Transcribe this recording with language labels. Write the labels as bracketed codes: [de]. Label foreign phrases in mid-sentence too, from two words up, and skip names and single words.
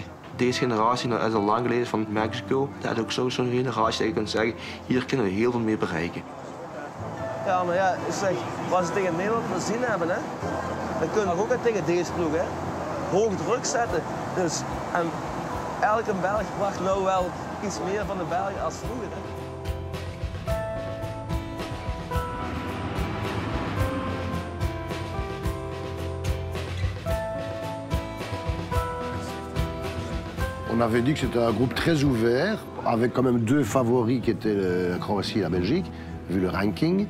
[nl] Deze generatie is al lang geleden van Mexico. Dat is ook zo'n generatie dat je kunt zeggen, hier kunnen we heel veel mee bereiken. Ja, maar ja, zeg, wat ze tegen Nederland gezien hebben, hè, dan kunnen we ook tegen deze ploeg. Hè. Hoog druk zetten. Dus, en elke Belg wacht nou wel iets meer van de Belgen als vroeger. Hè. [fr] On avait dit que c'était un groupe très ouvert, avec quand même 2 favoris qui étaient la Croatie et la Belgique, vu le ranking.